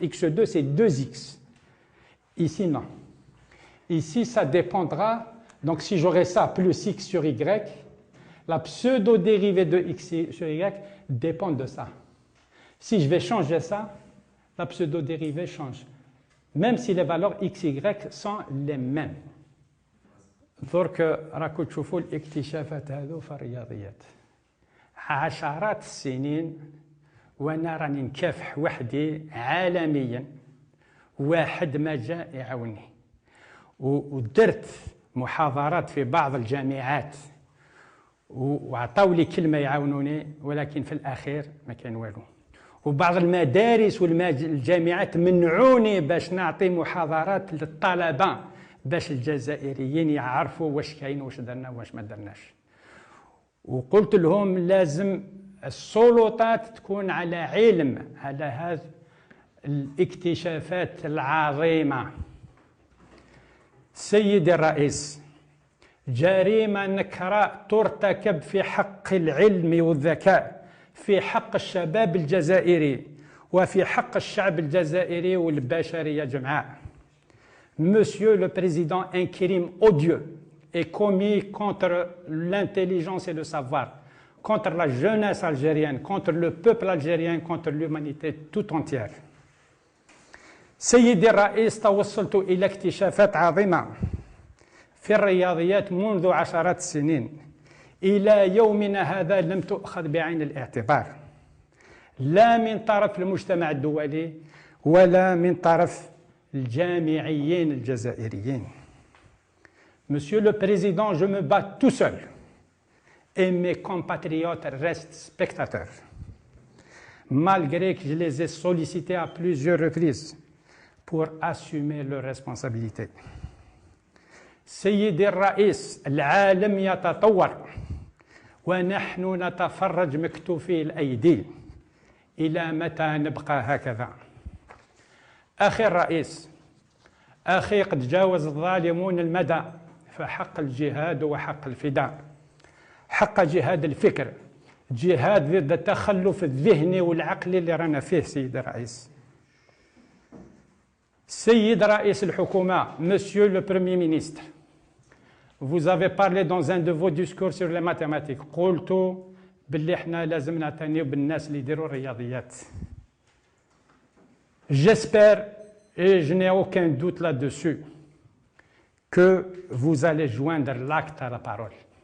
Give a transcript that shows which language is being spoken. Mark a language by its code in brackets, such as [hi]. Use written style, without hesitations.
[fr] x2, c'est 2x. Ici, non. Ici, ça dépendra. Donc, si j'aurais ça plus x sur y, la pseudo-dérivée de x sur y dépend de ça. Si je vais changer ça, la pseudo-dérivée change. Même si les valeurs x, y sont les mêmes. [ar] درك راكم تشوفوا الاكتشافات هذو في الرياضيات عشرات السنين وانا راني نكافح وحدي عالميا واحد ما جاء يعاوني ودرت محاضرات في بعض الجامعات وعطاو لي كلمه يعاونوني ولكن في الاخير ما كان والو وبعض المدارس والجامعات منعوني باش نعطي محاضرات للطلبه باش الجزائريين يعرفوا واش كاين واش درنا واش ما درناش وقلت لهم لازم السلطات تكون على علم على هذه الاكتشافات العظيمه. سيدي الرئيس، جريمه نكراء ترتكب في حق العلم والذكاء، في حق الشباب الجزائري وفي حق الشعب الجزائري والبشريه جمعاء. [fr] Monsieur le Président, un crime odieux est commis contre l'intelligence et le savoir, contre la jeunesse algérienne, contre le peuple algérien, contre l'humanité tout entière. [ar] سيدي الرئيس، توصلت إلى اكتشافات عظيمة في الرياضيات منذ عشرات السنين. إلى يومنا هذا لم تؤخذ بعين الاعتبار، لا من طرف المجتمع الدولي ولا من طرف الجامعيين الجزائريين. [fr] Monsieur le Président, je me bats tout seul et mes compatriotes restent spectateurs. Malgré que je les ai sollicités à plusieurs reprises pour assumer leurs responsabilités. [ar] سيدي الرئيس، العالم يتطور ونحن نتفرج مكتوفي الأيدي. إلى متى نبقى هكذا؟ أخي الرئيس، أخي، قد جاوز الظالمون المدى في حق الجهاد وحق الفداء، حق جهاد الفكر، جهاد ضد التخلف الذهني والعقلي اللي رانا فيه. سيد الرئيس، سيد رئيس الحكومة، [fr] Monsieur le Premier ministre, vous avez parlé dans un de vos discours sur les mathématiques. [ar] قلتوا باللي احنا لازم نعتنيو بالناس اللي يديروا الرياضيات. [fr] J'espère, et je n'ai aucun doute là-dessus, que vous allez joindre l'acte à la parole.